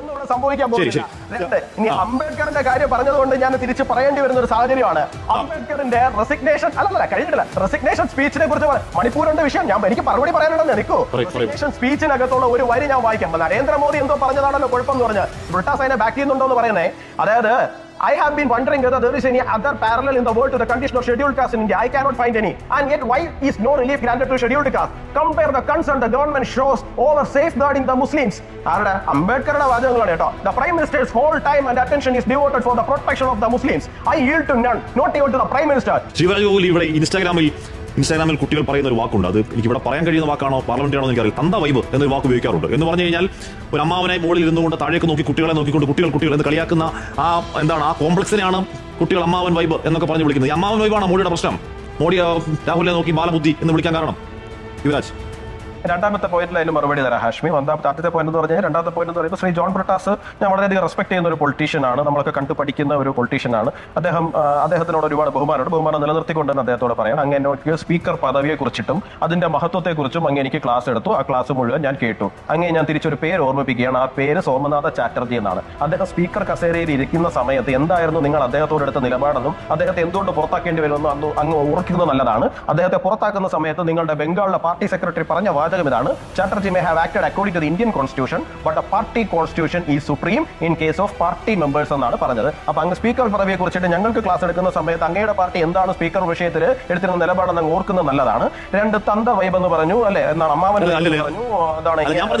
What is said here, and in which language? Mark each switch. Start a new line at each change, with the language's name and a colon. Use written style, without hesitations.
Malayalam: സംഭവിക്കാൻ പോകുന്നില്ല. ഇനി അംബേദ്കറിന്റെ കാര്യം പറഞ്ഞതുകൊണ്ട് ഞാൻ തിരിച്ച് പറയേണ്ടി വരുന്ന ഒരു സാഹചര്യമാണ്. അംബേദ്കറിന്റെ റെസിഗ്നേഷൻ കഴിഞ്ഞിട്ടില്ല, റെസിഗ്നേഷൻ സ്പീച്ചിനെ കുറിച്ച് മണിപ്പൂരിന്റെ വിഷയം എനിക്ക് മറുപടി പറയാനുണ്ടെന്ന് നിൽക്കൂ. റെസിഗ്നേഷൻ സ്പീച്ചിനകത്തുള്ള ഒരു വരി ഞാൻ വായിക്കാം. നരേന്ദ്രമോദി എന്തോ പറഞ്ഞതാണല്ലോ കുഴപ്പം എന്ന് പറഞ്ഞ് ബ്രിട്ടാസ് അതിനെ ബാക്ക് ചെയ്യുന്നുണ്ടോ എന്ന് പറയുന്നേ. അതായത്,
English: I have been wondering whether there is any other parallel in the world to the condition of scheduled caste in India. I cannot find any. And yet, why is no relief granted to scheduled caste? Compare the concern the government shows over safeguarding the Muslims.
Malayalam: Ambedkar's വാചകങ്ങളാണ് കേട്ടോ.
English: The Prime Minister's whole time and attention is devoted for the protection of the Muslims. I yield to none, not even to the Prime Minister.
Malayalam: Shivraj Gokul ഇവിടെ ഇൻസ്റ്റാഗ്രാമിൽ കുട്ടികൾ പറയുന്ന ഒരു വാക്കുണ്ട്. അത് എനിക്ക് ഇവിടെ പറയാൻ കഴിയുന്ന വാക്കാണോ പാർലമെന്റാണോ എനിക്കറിയില്ല. തന്ത വൈബ് എന്നൊരു വാക്ക് ഉപയോഗിക്കാറുണ്ട്. എന്ന് പറഞ്ഞു കഴിഞ്ഞാൽ ഒരു അമ്മാവനെ മുകളിൽ ഇരുന്നുകൊണ്ട് താഴേക്ക് നോക്കി കുട്ടികളെ നോക്കിക്കൊണ്ട് കുട്ടികൾ എന്ന് കളിയാക്കുന്ന ആ കോംപ്ലക്സിനെയാണ് കുട്ടികൾ അമ്മാവൻ വൈബ് എന്നൊക്കെ പറഞ്ഞു വിളിക്കുന്നത്. ഈ അമ്മാവൻ വൈബാണ് മോഡിയുടെ പ്രശ്നം. മോഡി രാഹുലിനെ നോക്കി ബാലബുദ്ധി എന്ന് വിളിക്കാൻ കാരണം? യുവരാജ്, രണ്ടാമത്തെ പോയിന്റിൽ അതിന് മറുപടി തരാം ഹാഷ്മി. ആദ്യത്തെ പോയിന്റ് എന്ന് പറഞ്ഞാൽ, രണ്ടാമത്തെ പോയിന്റ് എന്ന് പറയുമ്പോൾ ശ്രീ ജോൺ ബ്രിട്ടാസ് ഞാൻ വളരെയധികം റെസ്പെക്ട് ചെയ്യുന്ന ഒരു പൊളിറ്റീഷ്യനാണ്. നമ്മളൊക്കെ കണ്ടു പഠിക്കുന്ന ഒരു പൊളിറ്റീഷ്യനാണ് അദ്ദേഹത്തിനോട് ഒരുപാട് ബഹുമാനം നിലനിർത്തിക്കൊണ്ട് തന്നെ അദ്ദേഹത്തോട് പറയാം. അങ്ങ് സ്പീക്കർ പദവിയെ കുറിച്ചിട്ടും അതിന്റെ മഹത്വത്തെക്കുറിച്ചും അങ്ങ് എനിക്ക് ക്ലാസ് എടുത്തു. ആ ക്ലാസ് മുഴുവൻ ഞാൻ കേട്ടു. അങ്ങ് ഞാൻ തിരിച്ചൊരു പേര് ഓർമ്മിപ്പിക്കുകയാണ്. ആ പേര് സോമനാഥ ചാറ്റർജി എന്നാണ്. അദ്ദേഹം സ്പീക്കർ കസേരയിൽ ഇരിക്കുന്ന സമയത്ത് എന്തായിരുന്നു നിങ്ങൾ അദ്ദേഹത്തോട് എടുത്ത നിലപാടെന്നും അദ്ദേഹത്തെ എന്തുകൊണ്ട് പുറത്താക്കേണ്ടി വരുമെന്നും അങ്ങ് ഓർക്കുന്നത് നല്ലതാണ്. അദ്ദേഹത്തെ പുറത്താക്കുന്ന സമയത്ത് നിങ്ങളുടെ ബംഗാളിലെ പാർട്ടി സെക്രട്ടറി പറഞ്ഞ വാചകം വാചകം ഇതാണ്:
English: Chatterjee may have acted according to the Indian constitution, but the party constitution is supreme in case of party members
Malayalam: എന്നാണ് പറഞ്ഞത്. അപ്പൊ അങ്ങ് സ്പീക്കർ പദവിയെ കുറിച്ചിട്ട് ഞങ്ങൾക്ക് ക്ലാസ് എടുക്കുന്ന സമയത്ത് അങ്ങയുടെ പാർട്ടി എന്താണ് സ്പീക്കർ വിഷയത്തിൽ എടുത്തിരുന്ന നിലപാടെന്ന് അങ്ങ് ഓർക്കുന്നത് നല്ലതാണ്. രണ്ട് തന്ത വൈബ് എന്ന് പറഞ്ഞു അല്ലെ, എന്നാണ് അമ്മാവൻ പറഞ്ഞു.